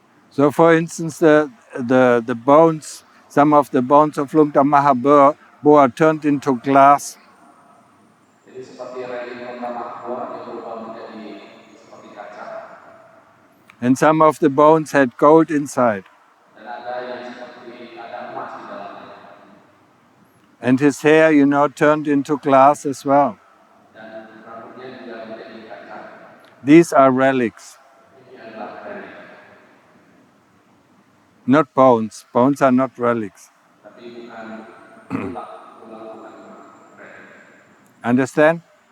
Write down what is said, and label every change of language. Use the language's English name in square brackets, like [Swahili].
[English] So, for instance, the bones, some of the bones of Lungta Mahabua are turned into glass. [Indonesian] Jadi seperti relik pertama yang berubah menjadi seperti kaca. [English] And some of the bones had gold inside. [Indonesian] Dan ada yang seperti ada emas di dalamnya. [English] And his hair, turned into glass as well. [Indonesian] Dan rambutnya juga menjadi kaca. [English] These are relics. [Indonesian] Ini adalah relik. [English] Not bones. Bones are not relics. [Indonesian] Tapi bukan tulang bukan relik. [English] Understand?